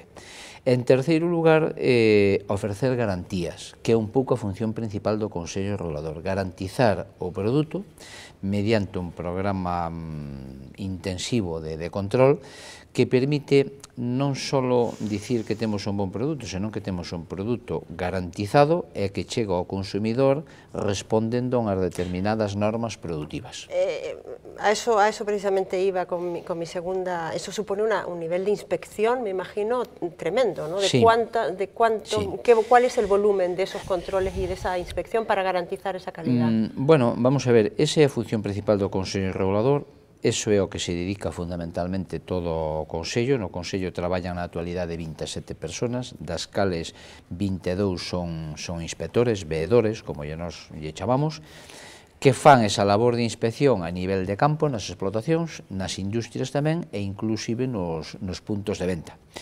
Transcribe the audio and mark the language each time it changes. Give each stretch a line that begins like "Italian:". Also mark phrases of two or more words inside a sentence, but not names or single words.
Galician: En terceiro lugar, ofrecer garantías, que é un pouco a función principal do Consello Regulador, garantizar o produto mediante un programa intensivo de control que permite non só dicir que temos un bon produto, senón que temos un produto garantizado e que chega ao consumidor respondendo a unhas determinadas normas productivas.
Spanish: A eso precisamente iba con mi segunda. Eso supone un nivel de inspección, me imagino, tremendo, ¿no? ¿Cuál es el volumen de esos controles y de esa inspección para garantizar esa calidad? Bueno, vamos a ver,
Galician: esa é a función principal do Consello Regulador. Eso é o que se dedica fundamentalmente todo o Consello. No Consello traballan na actualidade 27 personas, das cales 22 son inspectores, veedores, como nos lle chamamos, que fan esa labor de inspección a nivel de campo, nas explotacións, nas industrias tamén, e inclusive nos puntos de venta.